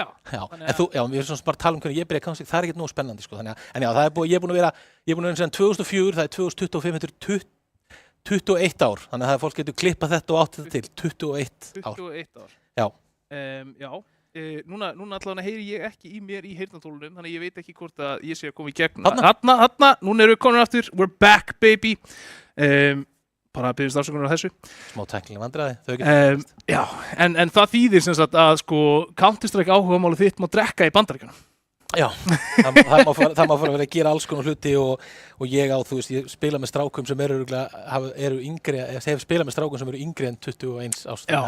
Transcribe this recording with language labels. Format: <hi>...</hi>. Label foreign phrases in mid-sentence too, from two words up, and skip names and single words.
<is>En þú, við erum svona bara að tala hvernig ég byrja kannski, það ekkert nógu spennandi sko, þannig að já, ég er búin að vera síðan 2004, það 2025, þetta 21 ár, þannig að fólk getur klippað þetta og átt þetta til, 21 ár. 21 ár. Já. Já. Núna allavega heyri ég ekki í mér í heyrnartólunum, þannig að ég veit ekki hvort að ég sé að koma í gegn. Þarna, núna erum við komin aftur,</is> <en>we're back baby.</en> <is>Bara að biðjast afsökunar á þessu. Smá tæknileg vandræði. Já, en það þýðir sem sagt að sko Counter-Strike áhugamálið þitt má drekka í Bandaríkjunum. Já, það má fara að vera að gera alls konar hluti og ég á, þú veist, ég spila með strákum sem eru yngri, ég hef spilað með strákum sem eru yngri en 21 árs.</is>